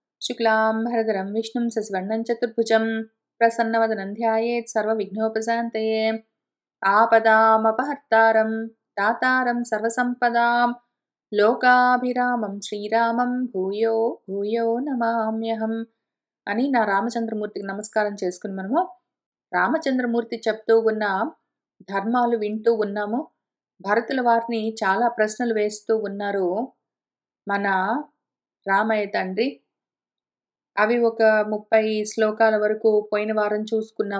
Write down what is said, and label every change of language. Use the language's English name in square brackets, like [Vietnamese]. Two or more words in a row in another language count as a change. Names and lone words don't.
[Sanskrit] शुक्लाम्बरधरं विष्णुं सस्वर्णं चतुर्भुजं प्रसन्नवदनं ध्यायेत् सर्वविघ्नोपशान्तये। आपदामपहर्तारं दातारं सर्वसम्पदां लोकाभिरामं श्रीरामं भूयो भूयो నమామ్యహం [Telugu] అని నా రామచంద్రమూర్తికి నమస్కారం చేసుకుని మనము రామచంద్రమూర్తి చెప్తూ ఉన్న ధర్మాలు వింటూ ఉన్నాము. భరతుల వారిని చాలా ప్రశ్నలు వేస్తూ ఉన్నారు మన రామయ్య తండ్రి. అవి ఒక 30 శ్లోకాల వరకు పోయిన వారం చూసుకున్నాము.